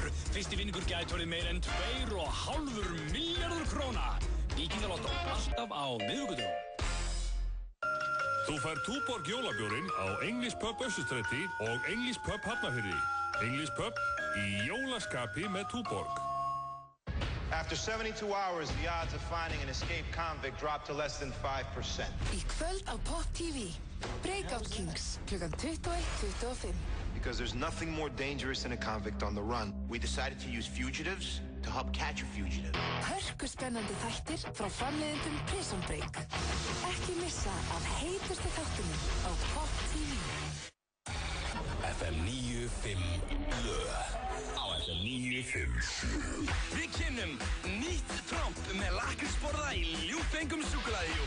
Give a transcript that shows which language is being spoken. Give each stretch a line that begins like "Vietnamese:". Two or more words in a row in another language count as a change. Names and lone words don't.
Icelandic: Fyrsti vinningur gæti orðið meir en 2,5 milljarður króna. Víkingalottó, alltaf á miðvikudögum. Þú fær Túborg jólabjórinn á English Pub Össustræti og English Pub Hafnarfirði. English Pub í jólaskapi með Túborg.
English: After 72 hours, the odds of finding an escaped convict dropped to less than 5%.
Icelandic: Í kvöld á Pop TV, Breakout Kings, klukkan 21:25.
English: Because there's nothing more dangerous than a convict on the run. We decided to use fugitives to help catch a fugitive.
Icelandic: Hörkuspennandi þættir frá framleiðendum Prison Break. Ekki missa af heitustu þáttunum á Pop TV. FM 95 blöð. Á FM 95. Við kynnum nýtt tromp með lakrísborða í ljúffengum súkkulaðihjúp.